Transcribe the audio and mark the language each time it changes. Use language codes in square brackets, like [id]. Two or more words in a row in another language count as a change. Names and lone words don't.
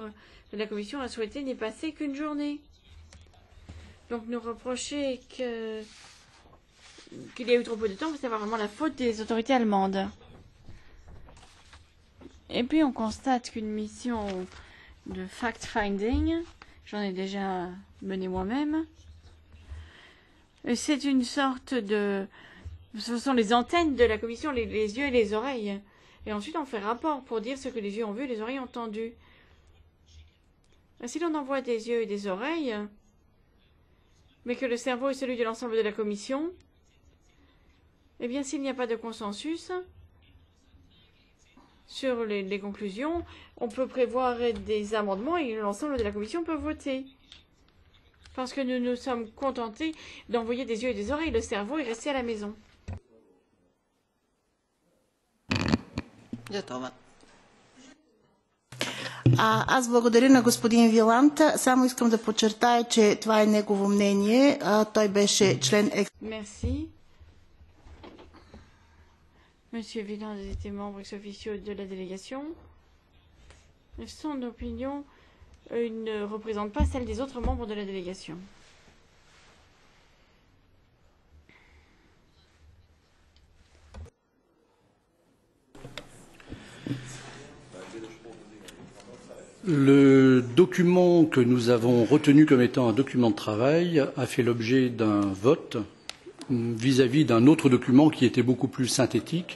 [fr] La Commission a souhaité n'y passer qu'une journée. Donc nous reprocher qu'il y a eu trop peu de temps, c'est vraiment la faute des autorités allemandes. Et puis on constate qu'une mission de fact-finding, j'en ai déjà mené moi-même, c'est une sorte de... Ce sont les antennes de la Commission, les yeux et les oreilles. Et ensuite on fait rapport pour dire ce que les yeux ont vu et les oreilles ont entendu. Si l'on envoie des yeux et des oreilles, mais que le cerveau est celui de l'ensemble de la Commission, eh bien, s'il n'y a pas de consensus sur les conclusions, on peut prévoir des amendements et l'ensemble de la Commission peut voter. Parce que nous nous sommes contentés d'envoyer des yeux et des oreilles. Le cerveau est resté à la maison. [bg] Аз благодаря на господин Виланд. Само искам да подчертая, че това е негово мнение. Той беше член... [fr] Merci. Monsieur Wieland était membre [la] ex officio [fr] de la délégation. Son opinion ne représente pas celle des autres membres de la délégation. Le document que nous avons retenu comme étant un document de travail a fait l'objet d'un vote vis-à-vis d'un autre document qui était beaucoup plus synthétique.